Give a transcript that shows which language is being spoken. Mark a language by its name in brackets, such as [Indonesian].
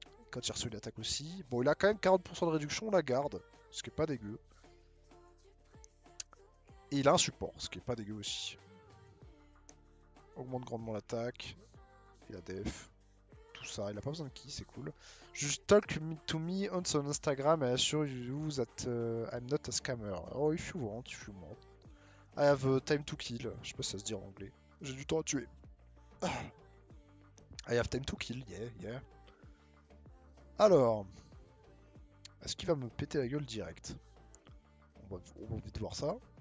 [French] Quand il reçoit une attaque aussi. Bon, il a quand même 40% de réduction, on la garde, ce qui est pas dégueu. Et il a un support, ce qui est pas dégueu aussi. Augmente grandement l'attaque. Et la def. Tout ça, il a pas besoin de ki, c'est cool. [English] Just talk to me on son Instagram and assure you that I'm not a scammer. Oh, if you want, if you want. I have time to kill. [French] Je sais pas si ça se dit en anglais. J'ai du temps à tuer. [English] I have time to kill, yeah. [French] Alors, est-ce qu'il va me péter la gueule direct? On va vite voir ça.